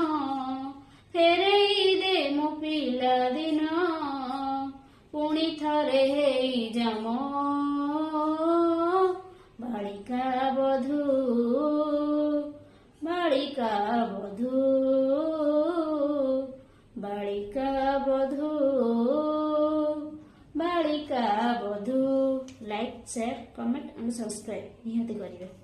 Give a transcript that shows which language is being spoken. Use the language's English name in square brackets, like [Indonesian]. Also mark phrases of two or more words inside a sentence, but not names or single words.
[Odia] ଫେରେଇ ଦେ ମୋ ପିଲା ଦିନ ପୁଣି ଥରେ ହେଇ ଯାମ ବାଳିକା ବଧୂ ବାଳିକା ବଧୂ ବାଳିକା ବଧୂ ବାଳିକା ବଧୂ [English] like share comment and subscribe [Odia] ନିହାତି କରିବେ।